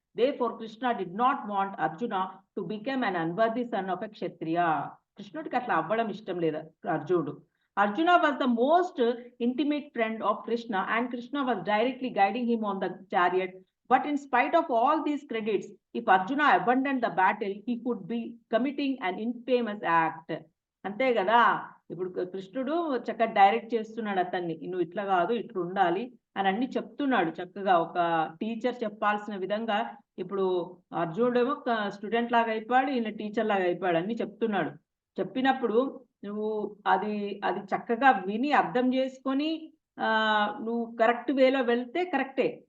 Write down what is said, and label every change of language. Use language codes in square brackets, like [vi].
[en] Therefore, Krishna did not want Arjuna to become an unworthy son of a Kshatriya. [te] కృష్ణుడికి అట్లా అవ్వడం ఇష్టం లేదు అర్జునుడు. [en] Arjuna was the most intimate friend of Krishna, and Krishna was directly guiding him on the chariot. But in spite of all these credits, if Arjuna abandoned the battle, he could be committing an infamous act. [te] అంతే కదా, ఇప్పుడు కృష్ణుడు చక్కగా direct చేస్తున్నాడు అతన్ని, నువ్వు ఇట్లా కాదు ఇట్లా ఉండాలి అని అన్ని చెప్తున్నాడు చక్కగా, ఒక టీచర్ చెప్పాల్సిన విధంగా. ఇప్పుడు అర్జునుడేమో స్టూడెంట్ లాగా అయిపోయాడు, ఈయన టీచర్ లాగా అయిపోయాడు, అన్ని చెప్తున్నాడు. చెప్పినప్పుడు నువ్వు అది అది చక్కగా విని అర్థం చేసుకొని నువ్వు కరెక్ట్ వేలో వెళ్తే కరెక్టే.